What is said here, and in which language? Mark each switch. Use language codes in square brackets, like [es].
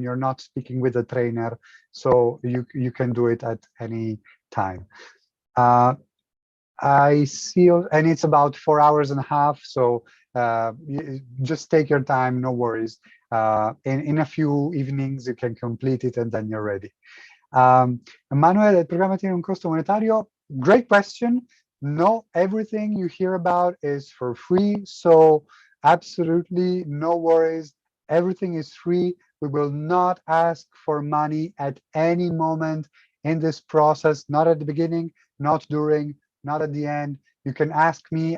[en] You're not speaking with a trainer, so you can do it at any time. I see, and it's about 4 hours and a half, so just take your time, no worries. In a few evenings you can complete it and then you're ready. [es] Manuel, el programa tiene un costo monetario? [en] Great question. No, everything you hear about is for free, so absolutely no worries. Everything is free. We will not ask for money at any moment in this process, not at the beginning, not during, not at the end. You can ask me.